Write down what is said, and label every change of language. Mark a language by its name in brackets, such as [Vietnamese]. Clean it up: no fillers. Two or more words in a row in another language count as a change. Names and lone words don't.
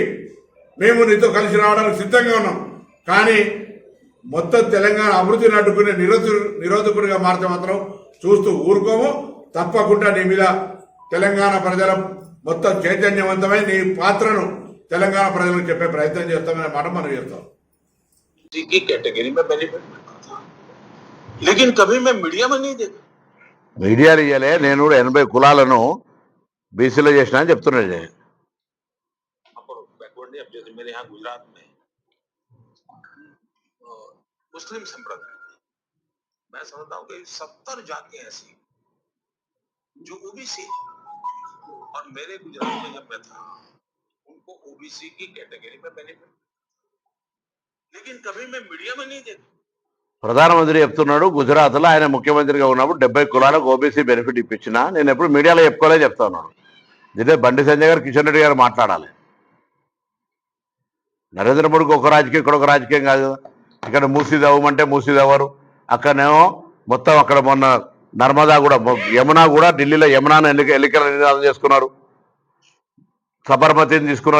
[Telugu] మేము నీతో కలిసి రావడానికి సిద్ధంగా ఉన్నాం. కానీ మొత్తం తెలంగాణ అభివృద్ధిని అడ్డుకునే నిరోధకుడిగా మారితే మాత్రం చూస్తూ ఊరుకోము. తప్పకుండా నీ మీద తెలంగాణ ప్రజల మొత్తం చైతన్యవంతమై నీ పాత్రను తెలంగాణ ప్రజలకు చెప్పే ప్రయత్నం చేస్తామనే మాట మనం చేస్తాం. [Hindi] की कैटेगरी में बेनिफिट मिलता था, लेकिन कभी मैं मीडिया में नहीं देखा. [Telugu] మీడియాలు ఇయ్యలే, నేను కూడా 80 కులాలను బీసీలో చేసిన అని చెప్తున్నాడు. [Hindi] बैकवर्ड नहीं. अब जैसे मेरे यहाँ गुजरात में मुस्लिम संप्रदाय, मैं समझता हूँ कि 70 जातियां ऐसी जो ओबीसी, और मेरे गुजरात में जब मैं था उनको ओबीसी की कैटेगरी में बेनिफिट, लेकिन कभी मैं मीडिया में नहीं देखा. [Telugu] ప్రధానమంత్రి చెప్తున్నాడు, గుజరాత్లో ఆయన ముఖ్యమంత్రిగా ఉన్నప్పుడు 70 కులాలకు ఓబీసీ బెనిఫిట్ ఇప్పించినా నేను ఎప్పుడు మీడియాలో చెప్పుకోలే చెప్తా ఉన్నాడు. ఇదే బండి సంజయ్ గారు, కిషన్ రెడ్డి గారు మాట్లాడాలి. నరేంద్ర మోడీకి ఒక రాజకీయం, ఇక్కడ ఒక రాజకీయం కాదు కదా. ఇక్కడ మూసీ దవ్వమంటే మూసీ దవ్వరు, అక్కడనేమో మొత్తం అక్కడ మొన్న నర్మదా కూడా, యమునా కూడా, ఢిల్లీలో యమునాను ఎన్నికల నినాదం చేసుకున్నారు, సబర్మతిని తీసుకున్నారు.